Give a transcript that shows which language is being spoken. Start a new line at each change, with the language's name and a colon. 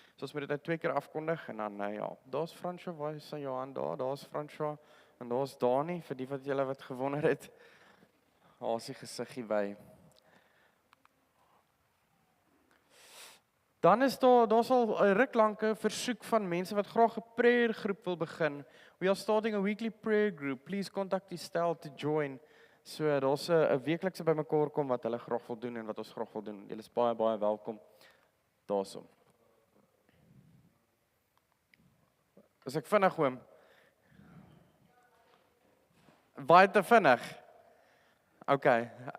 Afrikaans: So ons moet dit 2 keer afkondig en dan ja, daar's François, waar is sy Johan daar's François en daar's Dani vir die wat julle wat gewonder het. Daar's die gesiggie by. Dan is daar's al 'n ruk lank 'n versoek van mense wat graag 'n prayer groep wil begin.
English: We are starting a weekly prayer group. Please contact Estelle to join.
Afrikaans: So daar's 'n weeklikse bymekaar kom wat hulle graag wil doen en wat ons graag wil doen. Julle is baie welkom daarso. As ek vinnig oom. Baie te vinnig. Okay.